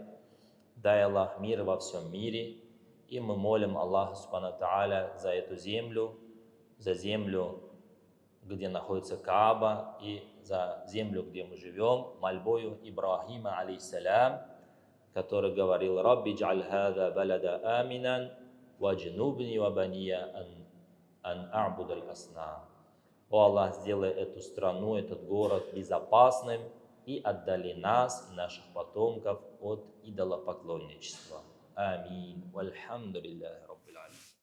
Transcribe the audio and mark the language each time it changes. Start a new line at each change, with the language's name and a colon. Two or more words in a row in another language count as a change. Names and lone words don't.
Russian: Дай Аллах мир во всем мире. И мы молим Аллаха
Arabic: سبحانه تعالى
Russian: за эту землю, за землю, где находится Кааба, и за землю, где мы живем, мольбою Ибрахима, алейхиссалям, который говорил,
Arabic: «رب اجعل هذا البلد آمنا، واجنبني وبني أن نعبد الأصنام».
Russian: О Аллах, сделай эту страну, этот город безопасным и отдали нас и наших потомков от идолопоклонничества. Амин.
Arabic: والحمد لله رب العالمين.